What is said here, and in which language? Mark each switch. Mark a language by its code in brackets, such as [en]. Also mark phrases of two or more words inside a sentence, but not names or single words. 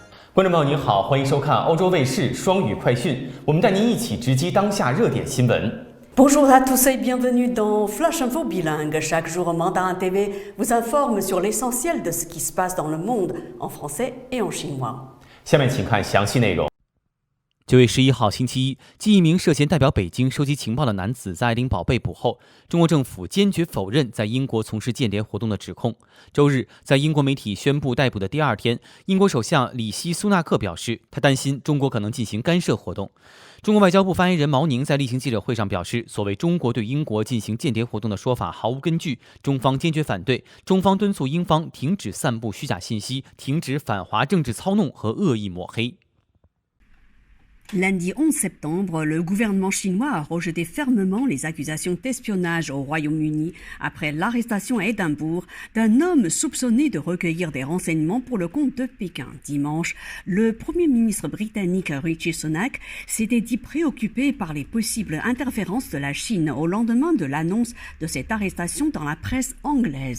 [zh] 观众朋友您好，欢迎收看欧洲卫视双语快讯，我们带您一起直击当下热点新闻。 [fr] Bonjour à tous et bienvenue dans Flash Info Bilingue. Chaque jour, Mandarin TV vous informe sur l'essentiel de ce qui se passe dans le monde en français et en chinois. [zh] 下面请看详细内容。 9月11号星期一，继一名涉嫌代表北京收集情报的男子在爱丁堡被捕后，中国政府坚决否认在英国从事间谍活动的指控。周日，在英国媒体宣布逮捕的第二天，英国首相里希·苏纳克表示，他担心中国可能进行干涉活动。中国外交部发言人毛宁在例行记者会上表示，所谓中国对英国进行间谍活动的说法毫无根据，中方坚决反对。中方敦促英方停止散布虚假信息，停止反华政治操弄和恶意抹黑。 [fr] Lundi 11 septembre, le gouvernement chinois a rejeté fermement les accusations d'espionnage au Royaume-Uni après l'arrestation à Édimbourg d'un homme soupçonné de recueillir des renseignements pour le compte de Pékin. Dimanche, le Premier ministre britannique Rishi Sunak s'était dit préoccupé par les possibles interférences de la Chine au lendemain de l'annonce de cette arrestation dans la presse anglaise.